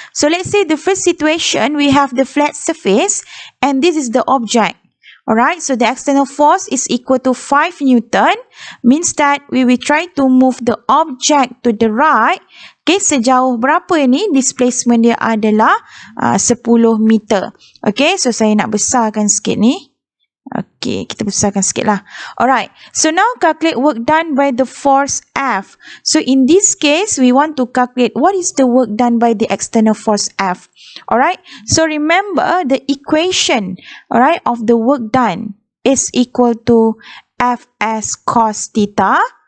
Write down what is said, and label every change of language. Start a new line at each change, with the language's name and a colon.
English: So let's say the first situation we have the flat surface and this is the object. Alright, so the external force is equal to 5 Newton. Means that we will try to move the object to the right.
Malay: Okay, sejauh berapa ni? Displacement dia adalah 10 meter. Okay, so saya nak besarkan sikit ni. Okay, kita besarkan sikit lah.
English: Alright, so now calculate work done by the force F. So in this case, we want to calculate what is the work done by the external force F. Alright, so remember the equation, alright, of the work done is equal to Fs cos theta.